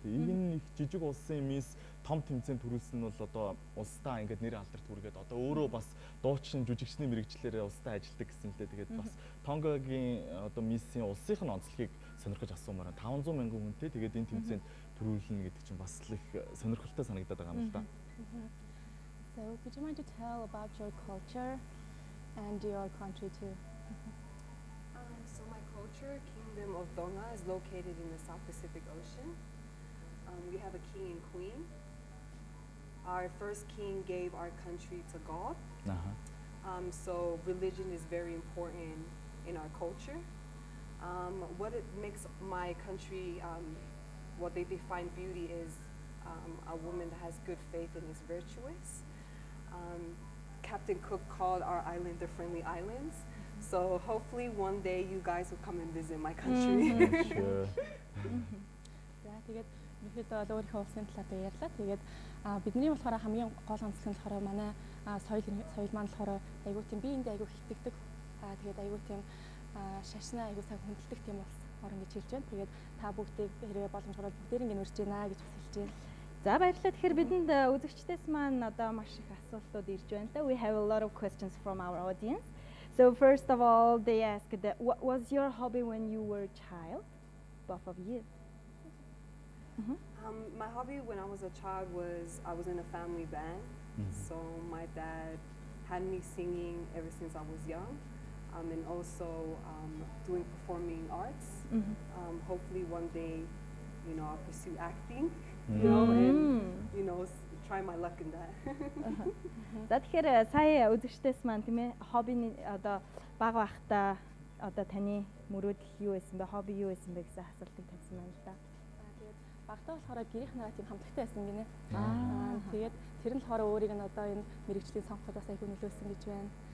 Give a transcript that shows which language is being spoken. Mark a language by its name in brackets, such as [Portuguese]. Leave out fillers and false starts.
[Mongolian] Энэ их жижиг улсын мисс том тэмцээнд төрүүлсэн нь бол одоо улсдаа ингээд нэр алдарт хүргээд одоо өөрөө бас дуучин жүжигчний мэрэгчлэрээ улсдаа ажилладаг гэсэн лээ. Тэгээд бас Тонгогийн одоо миссийн улсынх нь онцлогийг сонирхож асуумаар 500 мянган хүнтэй тэгээд энэ тэмцээнд төрүүлнэ гэдэг чинь бас л их сонирхолтой санагдаад байгаа юм л да. [English] So would you mind to tell about your culture and your country too? So my culture, Kingdom of Donga, is located in the South Pacific Ocean. We have a king and queen. Our first king gave our country to God. So religion is very important in our culture. What it makes my country, what they define beauty is a woman that has good faith and is virtuous. Captain Cook called our island the Friendly Islands. So hopefully one day you guys will come and visit my country. Sure. [Mongolian] Тэгээд ерөнхийдөө бол өөрийнхөө улсын талаар ярьлаа. Тэгээд бидний болохоор хамгийн гол онцлог нь болохоор манай соёл маань болохоор айгуу тийм биеиндээ айгуу хитэгдэг. Тэгээд айгуу тийм шашнаа айгуу сайн хүндэлдэг тийм улс орн гэж хэлж байна. Тэгээд та бүгдийг хэрвээ боломжтой бүгдээр ингэ урьж байна гэж хэлж байна. За баярлалаа. Тэгэхээр бидэнд үзэгчдээс маань одоо маш их асуултууд ирж байна та. [English] We have a lot of questions from our audience. So first of all, they asked, what was your hobby when you were a child? Both of you. My hobby when I was a child was I was in a family band. So my dad had me singing ever since I was young, and also doing performing arts. Hopefully one day, you know, I'll pursue acting, you know, and you know, try my luck in that. [Mongolian] За тэгэхээр сая үзэгчдээс маань тийм ээ хоббины одоо бага байхдаа одоо таны мөрөөдөл юу байсан бэ? Хобби юу байсан бэ гэсэн асуултыг тавьсан байна л да. Тэгээд багтаа болохоор гэрийнх нараа тийм хамтлагтай байсан гинэ. Тэгээд тэр нь болохоор өөрийг нь одоо энэ мэрэгжлийн сонгоход бас айгүй нөлөөсөн гэж байна.